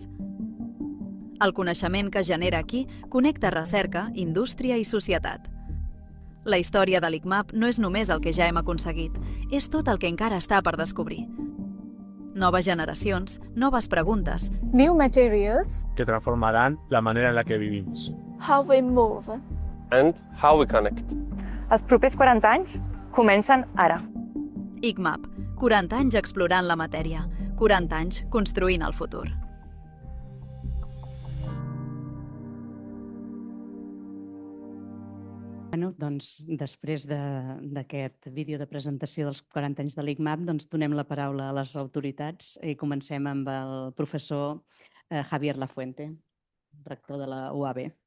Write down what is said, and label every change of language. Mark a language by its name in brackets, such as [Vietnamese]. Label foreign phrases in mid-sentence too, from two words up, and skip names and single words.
[Catalan] El coneixement que genera aquí connecta recerca, indústria i societat. La història de l'ICMAP no és només el que ja hem aconseguit, és tot el que encara està per descobrir. Noves generacions, noves preguntes. [English] New materials. [Spanish] Que transformarán la manera en la que vivimos. [English] How we move. And how we connect. [Catalan] Els propers 40 anys comencen ara. ICMAP, 40 anys explorant la matèria, 40 anys construint el futur. Doncs, després d'aquest vídeo de presentació dels 40 anys de l'ICMAP, donem la paraula a les autoritats i comencem amb el professor Javier Lafuente, rector de la UAB.